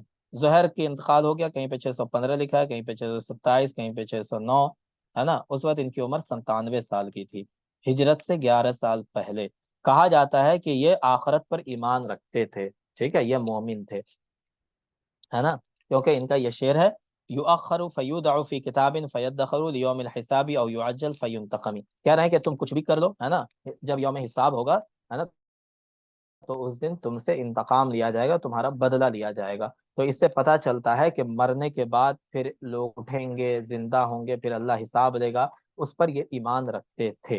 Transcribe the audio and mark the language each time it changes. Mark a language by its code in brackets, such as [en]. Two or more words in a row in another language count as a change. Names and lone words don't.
[ur] زہر کی انتقال ہو گیا، کہیں پہ 615 لکھا ہے، کہیں پہ 627، کہیں پہ 609، ہے نا، اس وقت ان کی عمر 97 سال کی تھی، ہجرت سے 11 سال پہلے، کہا جاتا ہے کہ یہ آخرت پر ایمان رکھتے تھے، ٹھیک ہے، یہ مومن تھے، ہے نا، کیونکہ ان کا یہ شعر ہے، [ar] یؤخر فیودع فی کتاب فیدخر لیوم الحساب او یعجل فینتقم، [ur] کہہ رہے ہیں کہ تم کچھ بھی کر لو، ہے نا، جب یوم حساب ہوگا، ہے نا، تو اس دن تم سے انتقام لیا جائے گا، تمہارا بدلہ لیا جائے گا، تو اس سے پتہ چلتا ہے کہ مرنے کے بعد پھر لوگ اٹھیں گے، زندہ ہوں گے، پھر اللہ حساب لے گا، اس پر یہ ایمان رکھتے تھے.